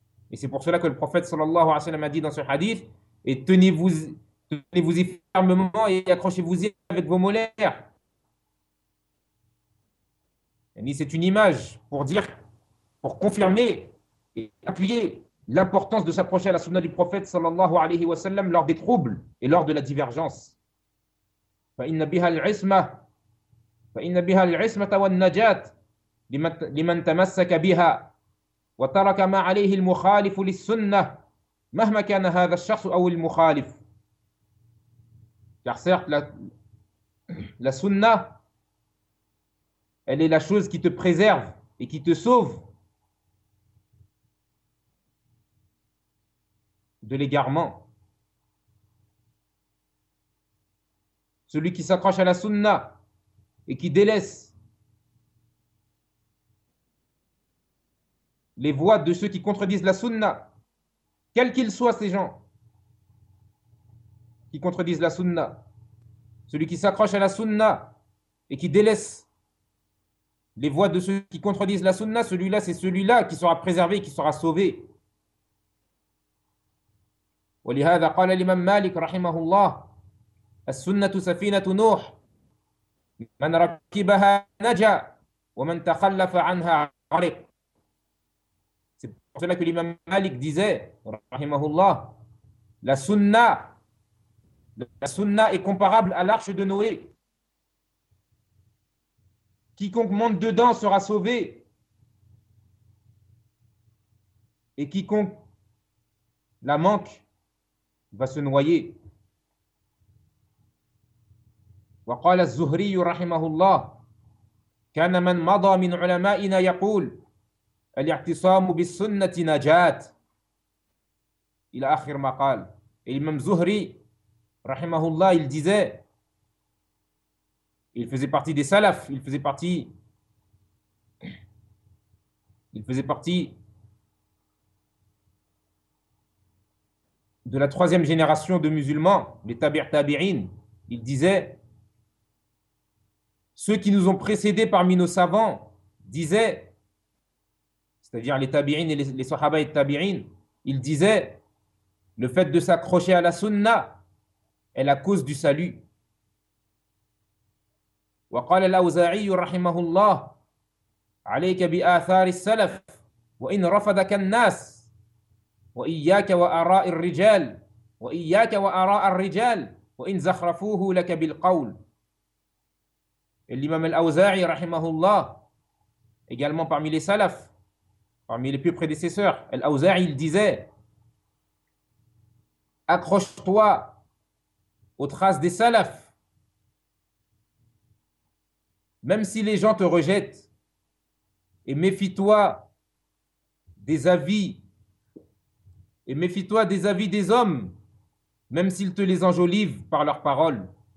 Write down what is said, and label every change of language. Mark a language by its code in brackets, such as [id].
[fr] Et c'est pour cela que le prophète sallallahu alayhi wa sallam a dit dans ce hadith, et tenez-vous-y fermement et accrochez-vous-y avec vos molaires. C'est une image pour dire, pour confirmer et appuyer l'importance de s'approcher à la sunna du prophète sallallahu alayhi wa sallam lors des troubles et lors de la divergence. [ar] فَإِنَّ بِهَا الْعِسْمَةَ فَإِنَّ بِهَا الْعِسْمَةَ وَالنَّجَاتِ لِمَنْ تَمَسَّكَ بِهَا وَتَرَكَ مَا عَلَيْهِ الْمُخَالِفُ لِلسُنَّةِ مَهْمَ كَانَ هَذَا الشَّخْصُ أَوْ الْمُخَالِفُ [fr] Car certes, la sunna Elle est la chose qui te préserve et qui te sauve de l'égarement. Celui qui s'accroche à la sunna et qui délaisse les voies de ceux qui contredisent la sunna, quels qu'ils soient ces gens, qui contredisent la sunna. Celui qui s'accroche à la sunna et qui délaisse les voies de ceux qui contredisent la sunna, celui-là, c'est celui-là qui sera préservé, qui sera sauvé. [ar] ولهذا قال الإمام مالك رحمه الله السنة سفينة نوح من ركبها نجا ومن تخلف عنها غرق. [fr] C'est pour cela que l'imam Malik disait, rahimahullah, la sunna est comparable à l'arche de Noé. Quiconque monte dedans sera sauvé. Et quiconque la manque va se noyer. [ar] وقال الزهري رحمه الله كان من مضى من علمائنا يقول الاعتصام بالسنة نجاة إلى آخر ما قال. [fr] الإمام زهري رحمه الله il disait, il faisait partie des salaf, il faisait partie de la troisième génération de musulmans, les tabi'in. Il disait, ceux qui nous ont précédés parmi nos savants disaient, c'est-à-dire les tabi'in et les sahaba et tabi'in, ils disaient, le fait de s'accrocher à la sunna est la cause du salut. [ar] وقال الأوزاعي رحمه الله عليك بآثار السلف وإن رفضك الناس وإياك وآراء الرجال وإياك وآراء الرجال وإن زخرفوه لك بالقول. [fr] L'imam al-Awza'i, rahimahullah, également parmi les salafs, parmi les plus prédécesseurs, al-Awza'i, il disait, accroche-toi aux traces des salafs, même si les gens te rejettent, et méfie-toi des avis des hommes, même s'ils te les enjolivent par leurs paroles.